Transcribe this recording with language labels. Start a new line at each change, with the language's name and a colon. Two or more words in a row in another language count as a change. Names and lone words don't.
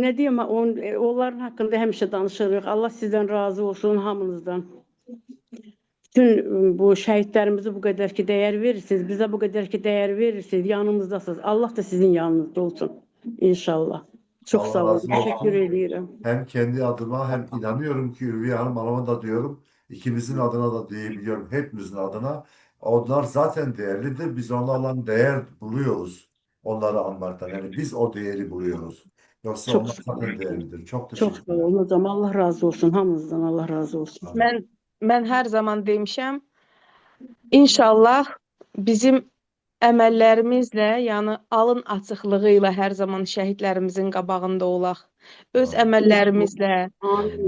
Azerbaijani: Nə deyim, onların haqqında həmişə danışırıq. Allah sizdən razı olsun, hamınızdan. Bütün bu şəhidlərimizi bu qədər ki dəyər verirsiniz, bizə bu qədər ki dəyər verirsiniz, yanımızdasınız. Allah da sizin yanınızda olsun inşallah. Çox Allah sağ olun. razı Təşəkkür olsun. edirəm.
Turkish: Hem kendi adıma hem inanıyorum ki Ülviye Hanım Hanım'a da diyorum. İkimizin adına da diyebiliyorum. Hepimizin adına. Onlar zaten değerlidir. Biz onlarla değer buluyoruz. Onları anmaktan. Yani biz o değeri buluyoruz. Yoksa Çok onlar sağ olun. zaten değerlidir. Çok
Azerbaijani: Çox sağ
Turkish: teşekkürler.
Azerbaijani: olun hocam. Allah razı olsun hamınızdan. Allah razı olsun. Amin. Mən hər zaman demişəm, İnşallah bizim əməllərimizlə, yəni alın açıqlığı ilə hər zaman şəhidlərimizin qabağında olaq. Öz Amin. əməllərimizlə, Amin.